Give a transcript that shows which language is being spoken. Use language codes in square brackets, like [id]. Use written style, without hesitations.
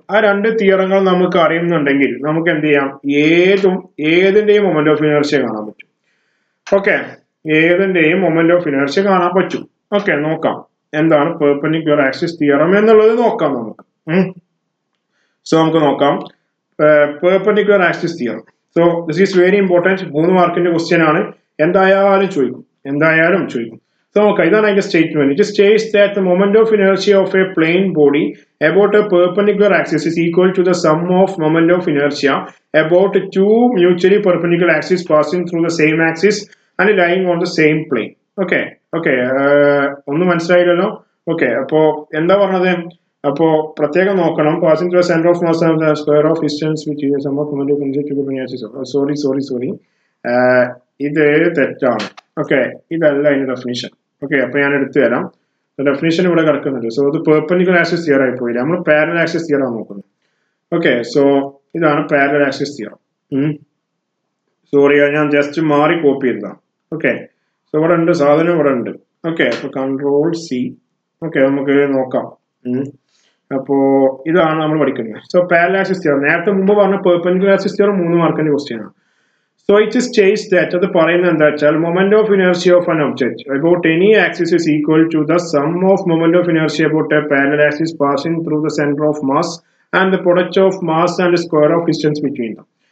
[ml] ആ 2 തിയറങ്ങൾ നമുക്ക് അറിയുന്നുണ്ടെങ്കിൽ നമുക്ക് എന്ത് ചെയ്യാം? ഏതിന്റെയും മൊമെന്റ് ഓഫ് ഇനർഷ്യ കാണാൻ പറ്റും. ഓക്കെ, ഏതിന്റെയും മൊമെന്റ് ഓഫ് ഇനർഷ്യ കാണാൻ പറ്റും. ഓക്കെ, നോക്കാം എന്താണ് പെർപെൻഡിക്കുലർ ആക്സിസ് തിയറം എന്നുള്ളത് നോക്കാം നമുക്ക്. സോ നമുക്ക് നോക്കാം perpendicular axis theorem. [en] So this is very important. [ml] 3 മാർക്കിന്റെ ക്വസ്റ്റ്യൻ ആണ്. എന്തായാലും ചോദിക്കും. So okay, ഇതാണ് അതിന്റെ statement. [en] It states that the moment of inertia of a plane body about a perpendicular axis is equal to the sum of moment of inertia about two mutually perpendicular axes passing through the same axis and lying on the same plane. [ml] Okay. ഒന്നും മനസ്സിലായില്ലല്ലോ. Okay, അപ്പോ എന്താ പറഞ്ഞത്? അപ്പോ പ്രത്യേകം നോക്കണം. [en] Passing through centre of mass and the square of distance which is sum of moment of inertia. [ml] Sorry, ഇത് തെറ്റാണ്. ഓക്കെ, ഇതല്ല അതിന്റെ ഡെഫിനിഷൻ. ഓക്കെ, അപ്പൊ ഞാൻ എടുത്തു തരാം. ഡെഫിനിഷൻ ഇവിടെ കിടക്കുന്നുണ്ട്. സോ ഇത് പെർപെൻഡിക്കുലർ ആക്സിസ് തിയർ ആയി പോയില്ല, നമ്മൾ പാരലൽ ആക്സിസ് തിയർ ആണ് നോക്കുന്നത്. ഓക്കെ, സോ ഇതാണ് പാരലൽ ആക്സിസ് തിയർ. സോറി, ഞാൻ ജസ്റ്റ് മാറി കോപ്പി ചെയ്തതാണ്. ഓക്കെ, സോ ഇവിടെ ഉണ്ട്, സാധനം ഇവിടെ ഉണ്ട്. ഓക്കെ, അപ്പൊ കൺട്രോൾ സി. ഓക്കെ, നമുക്ക് നോക്കാം. അപ്പോ ഇതാണ് നമ്മൾ പഠിക്കുന്നത്. സോ പാരലൽ ആക്സിസ് തിയർ, നേരത്തെ മുമ്പ് പറഞ്ഞ പെർപെൻഡിക്കുലർ ആക്സിസ് തിയർ 3 മാർക്കിന്റെ ക്വസ്റ്റ്യൻ ആണ്. [en] So it states that [ml] അത് പറയുന്നത് എന്താ വെച്ചാൽ [en] moment of inertia of an object about any axis is equal to the sum of moment of inertia about a parallel axis passing through the center of mass and the product of mass and the square of distance between them.